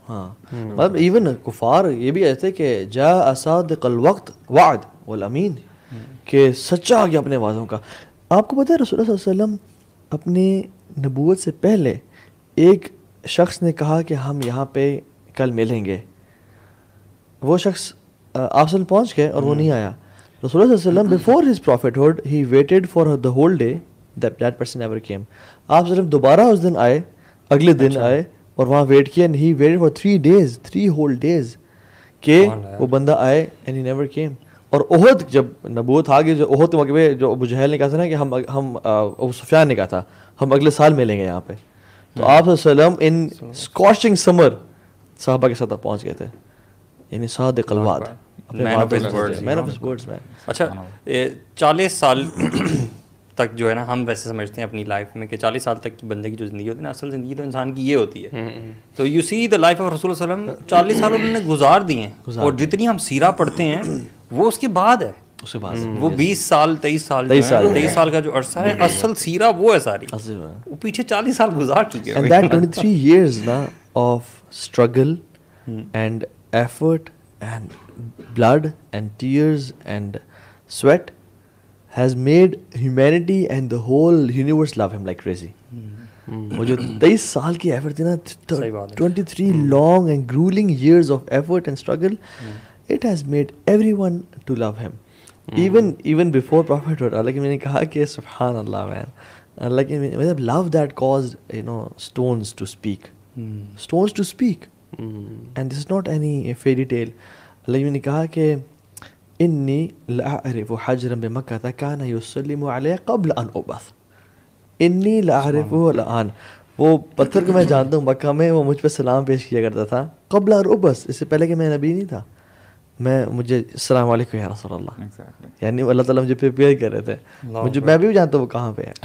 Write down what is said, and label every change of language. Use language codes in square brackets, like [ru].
[ur] ہاں مطلب ایون کفار یہ بھی ایسے کہ [ar] جاء صادق الوقت وعد والامین، [ur] کہ سچا آ گیا اپنے وعدوں کا. آپ کو پتہ ہے رسول اللہ صلی اللہ علیہ وسلم اپنی نبوت سے پہلے ایک شخص نے کہا کہ ہم یہاں پہ کل ملیں گے، وہ شخص آپ سے پہنچ گئے اور وہ نہیں آیا. [en] رسول اللہ صلی اللہ علیہ وسلم before his prophethood he waited for the whole day that person never came. [ur] آپ صلی دوبارہ اس دن آئے، اگلے دن آئے اور وہاں ویٹ کیا، [en] and he waited for 3 days 3 whole days [ur] کہ وہ بندہ آئے [en] and he never came. [ur] اور احد جب نبوت آ گئی، جو احد کے موقع پہ جو ابو جہل نے کہا تھا نا کہ ہم ابو سفیان نے کہا تھا ہم اگلے سال ملیں گے یہاں پہ، تو آپ صلی اللہ علیہ وسلم [en] in scorching summer [ur] صحابہ کے ساتھ پہنچ گئے تھے. یعنی [ar] صادق الوعد, [en] Man of his words, man of his words man. [ur] اچھا 40 سال تک جو ہے نا ہم ویسے سمجھتے ہیں اپنی لائف میں کہ 40 سال تک کی بندے کی جو زندگی ہوتی ہے نا, اصل زندگی تو انسان کی یہ ہوتی ہے. تو [en] you see the life of [ur] رسول صلی اللہ علیہ وسلم 40 سال انہوں نے گزار دیے ہیں, اور جتنی ہم سیرہ پڑھتے ہیں وہ اس کے بعد ہے, اس کے بعد وہ 20 سال 23 سال کا جو عرصہ ہے, اصل سیرہ وہ ہے ساری, وہ پیچھے 40 سال گزار چکے ہیں. [en] And that 23 years na of struggle and effort and blood and tears and sweat has made humanity and the whole universe love him like crazy. [ur] وہ جو 23 سال کی ایفرٹ تھی نا, [en] 23 long and grueling years of effort and struggle, it has made everyone to love him. Even before prophethood, like [ur] میں نے کہا کہ [en] سبحان اللہ man, like love that caused stones to speak, stones to speak, and this is not any fairy tale. [ur] like میں نے کہا کہ [ar] انی لاعرف حجرا بمکہ کان یسلم علی قبل ان ابعث, انی لاعرفہ الان, [ur] وہ پتھر کو میں جانتا ہوں مکہ میں, وہ مجھ پہ سلام پیش کیا کرتا تھا [ar] قبل ان ابعث, [ur] اس سے پہلے کہ میں نبی نہیں تھا, مجھے السلام علیکم یا رسول اللہ, یعنی اللہ تعالیٰ مجھے پریپیئر کر رہے تھے, میں بھی جانتا ہوں وہ کہاں پہ ہے.